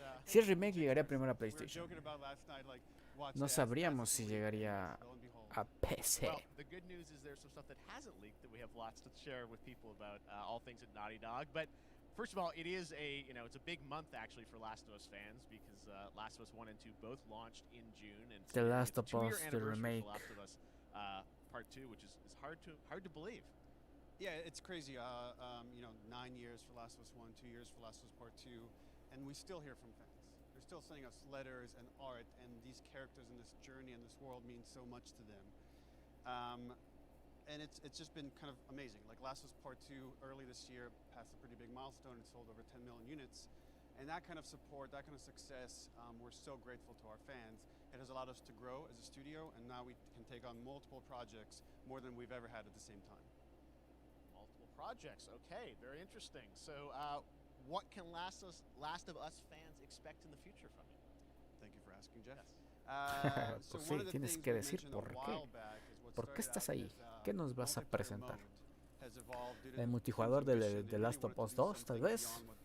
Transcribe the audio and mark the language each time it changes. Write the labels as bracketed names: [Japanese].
[Spanish] Si el remake llegaría primero a PlayStation. No sabríamos si llegaría a PC. [English] Well, the good news is there's some stuff that hasn't leaked that we have lots to share with people about all things at Naughty Dog. But first of all, it is it's a big month actually for Last of Us fans because Last of Us 1 and 2 both launched in June, and The Last it's a 2-year Us, the anniversary remake. for Last of Us Part 2, which is hard to believe. Yeah, it's crazy. 9 years for Last of Us 1, 2 years for Last of Us Part 2, and we still hear from fans. They're still sending us letters and art, and these characters in this journey and this world mean so much to them. And it's just been kind of amazing. Like Last of Us Part 2 early this year passed a pretty big milestone. It sold over 10 million units. And that kind of support, that kind of success, we're so grateful to our fans. It has allowed us to grow as a studio, and now we can take on multiple projects, more than we've ever had at the same time. Multiple projects, okay, very interesting. So what can Last of Us fans expect in the future from you? Thank you for asking, Jeff. [Spanish] Pues sí, tienes que decir por qué. ¿Por qué estás ahí? ¿Qué nos vas a presentar? ¿El multijugador de Last of Us 2, tal vez?